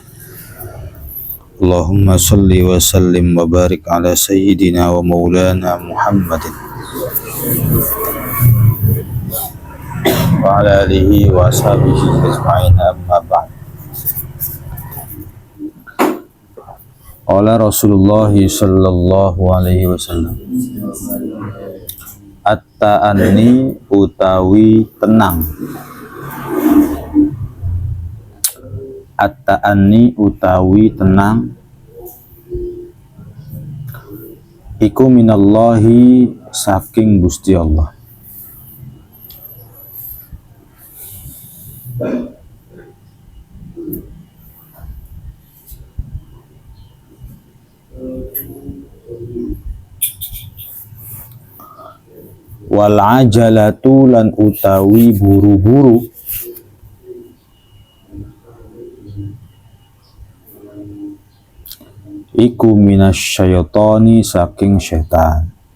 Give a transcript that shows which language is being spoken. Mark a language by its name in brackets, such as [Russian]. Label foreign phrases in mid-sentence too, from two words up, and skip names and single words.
[Arabic] اللهم صل وسلم وبارك على سيدنا ومولانا محمد وعلى آله وأصحابه أجمعين أما بعد. قال رسول الله صلى الله عليه وسلم التأني [Javanese] utawi tenang. At-ta'anni utawi tenang iku minallahi saking Gusti Allah. [Arabic] والعجلة [Javanese] lan utawi buru-buru iku minasyaitani saking setan.